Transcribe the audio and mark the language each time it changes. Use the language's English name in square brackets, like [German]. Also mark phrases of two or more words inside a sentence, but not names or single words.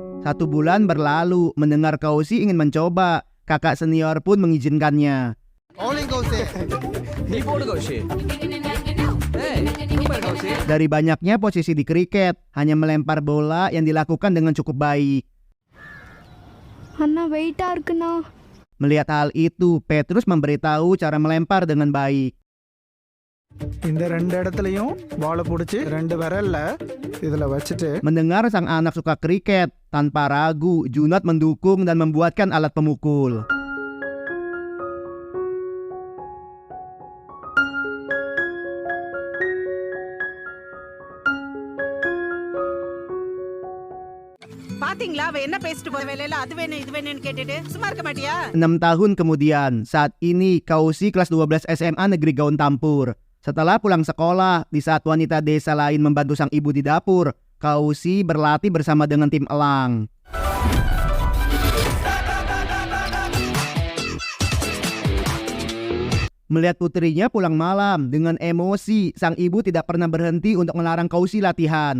[Indonesian] 1 bulan berlalu, mendengar Kausi ingin mencoba. Kakak senior pun mengizinkannya. Dari banyaknya posisi di kriket, hanya melempar bola yang dilakukan dengan cukup baik. [Tamil] அண்ணா வெயிட்டா இருக்குண்ணா. [Indonesian] Melihat hal itu, Petrus memberitahu cara melempar dengan baik. [Tamil] இந்த 2 இடத்துலயும் பாலை பிடிச்சி 2 விரல்ல இதுல வச்சுட்டு [Indonesian] Mendengar sang anak suka kriket, tanpa ragu, Junad mendukung dan membuatkan alat pemukul. [Tamil] பாத்தீங்களா அவ என்ன பேசிட்டு போற வேலையில அது வேணும் இது வேணும்னு கேட்டுட்டு சும்மா இருக்க மாட்டியா? [Indonesian] 6 tahun kemudian, saat ini Kausi kelas 12 SMA Negeri Gaun Tampur. Setelah pulang sekolah, di saat wanita desa lain membantu sang ibu di dapur, Kausi berlatih bersama dengan tim elang. Melihat putrinya pulang malam dengan emosi, sang ibu tidak pernah berhenti untuk melarang Kausi latihan.